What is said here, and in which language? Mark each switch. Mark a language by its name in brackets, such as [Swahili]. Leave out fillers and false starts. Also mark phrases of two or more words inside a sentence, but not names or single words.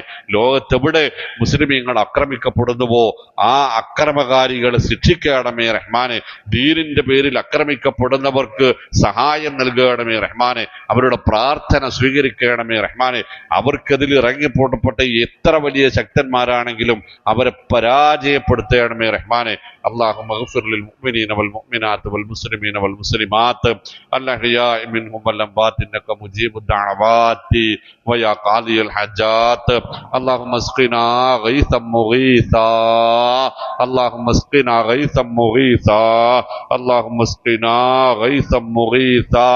[Malayalam] ലോകത്തെവിടെ മുസ്ലിമീങ്ങൾ ആക്രമിക്കപ്പെടുന്നുവോ ആ അക്രമകാരികളെ ശിക്ഷിക്കണമേ റഹ്മാനെ. ദീനിന്റെ പേരിൽ ആക്രമിക്കപ്പെടുന്നവർക്ക് സഹായം നൽകണമേ റഹ്മാനെ. അവരുടെ പ്രാർത്ഥന സ്വീകരിക്കണമേ റഹ്മാനെ. അവർക്കെതിൽ ഇറങ്ങിപ്പോട്ടപ്പെട്ട എത്ര വലിയ ശക്തന്മാരാണെങ്കിലും അവരെ പരാജയപ്പെടുത്തണമേ റഹ്മാനെ. [Arabic] اللهم اغفر للمؤمنين والمؤمنات والمسلمين والمسلمات الأحياء منهم والأموات إنك مجيب الدعوات ويا قاضي الحاجات. اللهم اسقنا غيثا مغيثا، اللهم اسقنا غيثا مغيثا، اللهم اسقنا غيثا مغيثا.